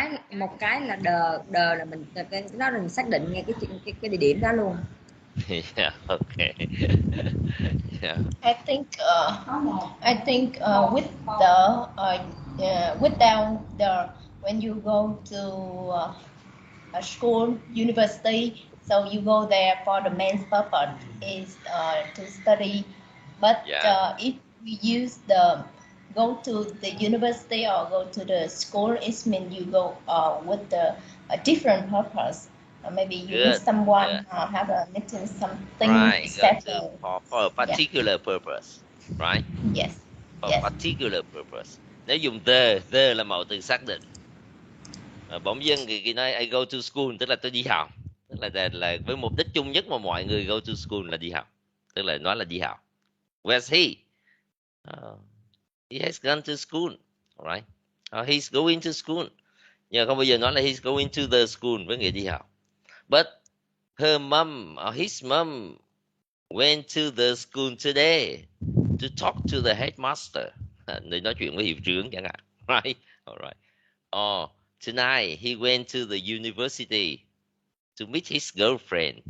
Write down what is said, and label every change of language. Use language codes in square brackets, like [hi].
[vi] Một cái là the là mình nó là mình xác định ngay cái địa điểm đó luôn. [en] Yeah. Okay. Yeah. I think with the without the when you go to a school, university, so you go there for the main purpose is to study. But if we use the go to the university or go to the school, it means you go with a different purpose. Maybe you meet someone have a meeting, something right, settled. for a particular purpose. right? Yes. For Yes. particular purpose. [vi] Nếu dùng the là mẫu từ xác định. Bỗng dưng thì nói [en] I go to school, [vi] tức là tôi đi học, tức là với mục đích chung nhất mà mọi người go to school là đi học, tức là nói là đi học. [en] Where's he? He has gone to school, alright? He's going to school. [vi] Nhưng không bao giờ nói là [en] he's going to the school [vi] với nghĩa đi học. [en] But her mom or his mom went to the school today to talk to the headmaster. [vi] Để nói chuyện với hiệu trưởng chẳng hạn, right? [en] Alright. Or tonight he went to the university to meet his girlfriend.